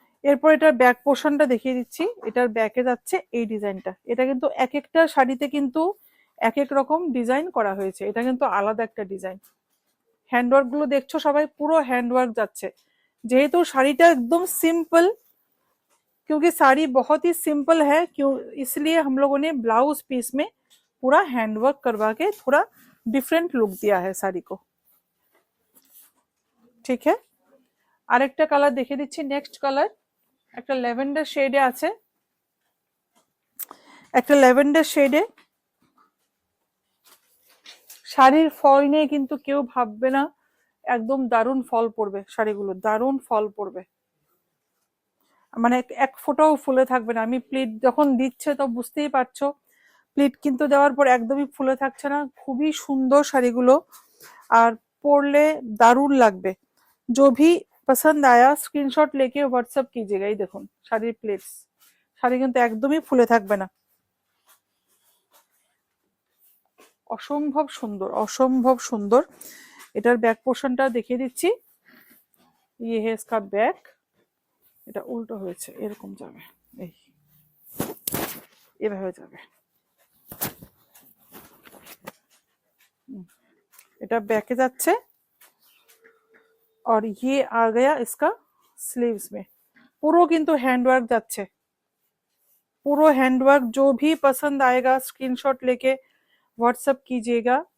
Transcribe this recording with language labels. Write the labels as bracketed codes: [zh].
[bn] এরপর এটার ব্যাক পোর্শনটা দেখিয়ে দিচ্ছি। এটার ব্যাকে যাচ্ছে এই ডিজাইনটা। এটা কিন্তু এক একটা শাড়িতে কিন্তু এক এক রকম ডিজাইন করা হয়েছে, এটা কিন্তু আলাদা একটা ডিজাইন। হ্যান্ডওয়ার্ক গুলো দেখছো সবাই, পুরো হ্যান্ডওয়ার্ক যাচ্ছে। যেহেতু শাড়িটা একদম [hi] सिंपल, क्योंकि साड़ी बहुत ही सिंपल है, क्यों इसलिए हम लोगों ने ब्लाउज पीस में पूरा हैंडवर्क करवा के थोड़ा डिफरेंट लुक दिया है শাড়ি को। [bn] ঠিক है, আরেকটা কালার দেখিয়ে দিচ্ছি। নেক্সট কালার একটা ল্যাভেন্ডার শেডে আছে, একটা ল্যাভেন্ডার শেডে। শাড়ির ফল নিয়ে কিন্তু কেউ ভাববে না, একদম দারুণ ফল পড়বে শাড়িগুলো, দারুণ ফল পড়বে, মানে এক ফোঁটাও ফুলে থাকবে না। আমি প্লিট যখন দিচ্ছে তো বুঝতেই পারছো, প্লিট কিন্তু দেওয়ার পর একদমই ফুলে থাকছে না, খুবই সুন্দর শাড়িগুলো, আর পরলে দারুণ লাগবে। [hi] जो भी पसंद आया स्क्रीनशॉट लेके व्हाट्सएप कीजिएगा। [bn] এই দেখুন শাড়ির প্লেটস, শাড়ি কিন্তু একদমই ফুলে থাকবে না, অসম্ভব সুন্দর, অসম্ভব সুন্দর। এটার ব্যাক পোর্শনটা দেখিয়ে দিচ্ছি। [hi] ये है इसका बैक, [bn] এটা উল্টো হয়েছে, এরকম যাবে, এই এভাবে যাবে। এটা ব্যাকে যাচ্ছে, [hi] और ये आ गया इसका स्लीव्स में। [bn] পুরো কিন্তু হ্যান্ডওয়ার্ক যাচ্ছে, পুরো हैंडवर्क। [hi] जो भी पसंद आएगा स्क्रीनशॉट लेके व्हाट्सएप कीजिएगा।